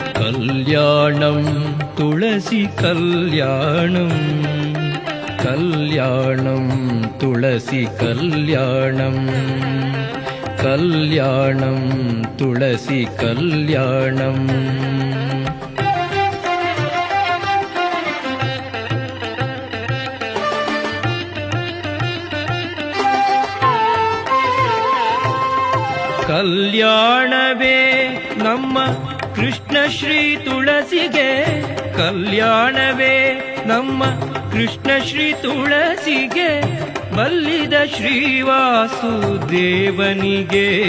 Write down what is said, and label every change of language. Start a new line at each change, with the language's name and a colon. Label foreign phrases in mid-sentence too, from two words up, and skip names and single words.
Tamil: கல்யாணம் துளசி கல்யாணம் கல்யாணம் துளசி கல்யாணம் கல்யாணம் துளசி கல்யாணம்
Kannada: ಕಲ್ಯಾಣವೇ ನಮ್ಮ ಕೃಷ್ಣ ಶ್ರೀ ತುಳಸಿಗೆ ಕಲ್ಯಾಣವೇ ನಮ್ಮ ಕೃಷ್ಣ ಶ್ರೀ ತುಳಸಿಗೆ ಬಲ್ಲಿದ ಶ್ರೀವಾಸುದೇವನಿಗೆ